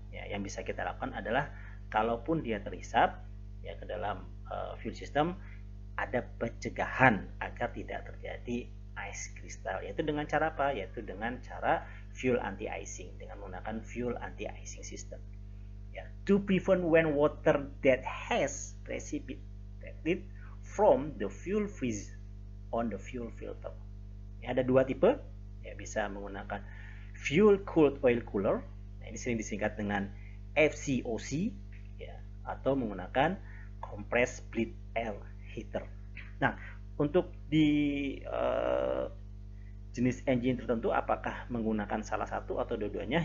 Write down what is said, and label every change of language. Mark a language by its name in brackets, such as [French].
[Indonesian] Ya, yang bisa kita lakukan adalah kalaupun dia terhisap ya ke dalam fuel system, ada pencegahan agar tidak terjadi ice crystal, yaitu dengan cara apa? Yaitu dengan cara fuel anti-icing, dengan menggunakan fuel anti-icing system. [English] Ya, to prevent when water that has precipitated from the fuel freeze on the fuel filter. [Indonesian] Ya, ada dua tipe. Ya, bisa menggunakan fuel cooled oil cooler. Nah, ini sering disingkat dengan FCOC ya, atau menggunakan compressed bleed air heater. Nah, untuk di jenis engine tertentu apakah menggunakan salah satu atau dua-duanya?